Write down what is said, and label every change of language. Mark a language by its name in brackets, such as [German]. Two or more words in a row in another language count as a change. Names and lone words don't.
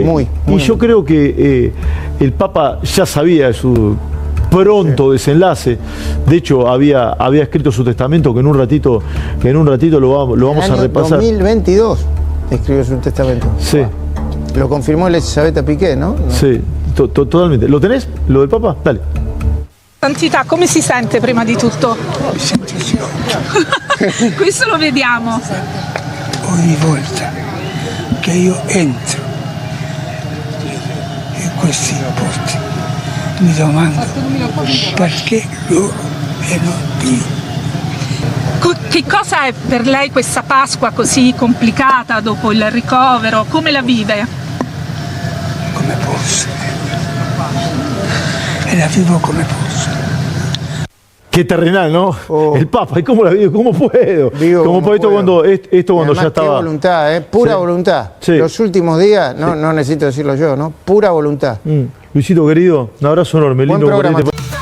[Spanish] Muy y yo creo que el Papa ya sabía su pronto desenlace. De hecho, había escrito su testamento, que en un ratito lo vamos a repasar. En 2022 escribió su testamento. Sí. Wow. Lo confirmó Elisabetta Piqué, ¿no? Sì, totalmente. Lo tenés? Lo del Papa? Dale. [Italian] Santità, come si sente prima di tutto? Mi sento sicuro. Questo lo vediamo. Ogni volta che io entro in questi porti mi domando perché loro e non io. Che cosa è per lei questa Pasqua così complicata dopo il ricovero? Come la vive? Come posso. E la vivo come posso. [Spanish] Qué terrenal, ¿no? Oh. El Papa, ¿y cómo la vivo? ¿Cómo puedo? ¿Cómo puedo? Cuando Además, ya estaba. Qué voluntad, pura voluntad. Sí. Los últimos días, no necesito decirlo yo, ¿no? Pura voluntad. Luisito querido, un abrazo enorme. Buen lindo programa.